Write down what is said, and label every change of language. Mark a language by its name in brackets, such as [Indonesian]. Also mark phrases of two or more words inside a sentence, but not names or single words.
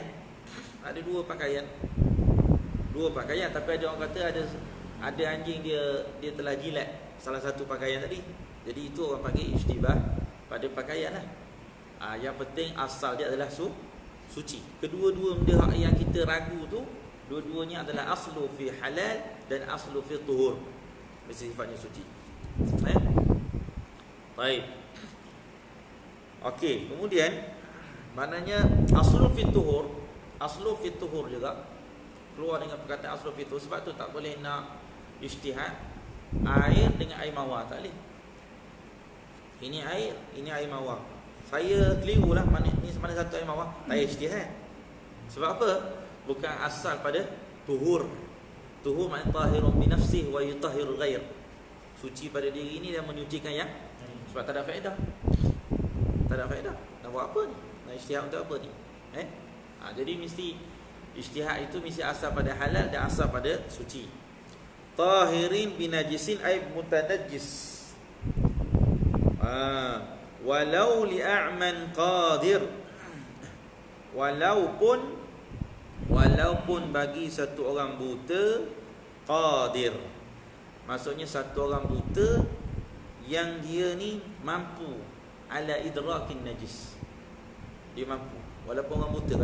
[Malay] Ada dua pakaian, tapi ada orang kata ada anjing dia telah jilat salah satu pakaian tadi. Jadi itu orang panggil ijtibah pada pakaian lah. Yang penting asal dia adalah suci. Kedua-dua benda yang kita ragu tu, dua-duanya adalah [Arabic] الأصل في الحلال [Malay] dan [Arabic] الأصل في الطهور. [Malay] Mesti sifatnya suci. Baik. Okey, kemudian maknanya [Arabic] الأصل في الطهور [Malay] juga keluar dengan perkataan [Arabic] الأصل في الطهور. [Malay] Sebab tu tak boleh nak ijtihad air dengan air mawar, tak boleh. Ini air mawar. Saya keliru lah mana satu air mawar. Saya ijtihad. Sebab apa? Bukan asal pada tuhur. [Arabic] Tuhur maknanya طاهر بنفسه ويطهر الغير. [Malay] Suci pada diri ini dan menyucikan yang. Sebab tak ada faedah. Nak buat apa ni? Nak ijtihad untuk apa ni? Jadi mesti ijtihad itu mesti asal pada halal dan asal pada suci. [Arabic] طاهر بنجس أي متنجس. ولو لأعمى قادر. [Malay] Walaupun bagi satu orang buta qadir. Maksudnya satu orang buta yang dia ni mampu [Arabic] على إدراك نجس. [Malay] Dia mampu. Walaupun orang buta.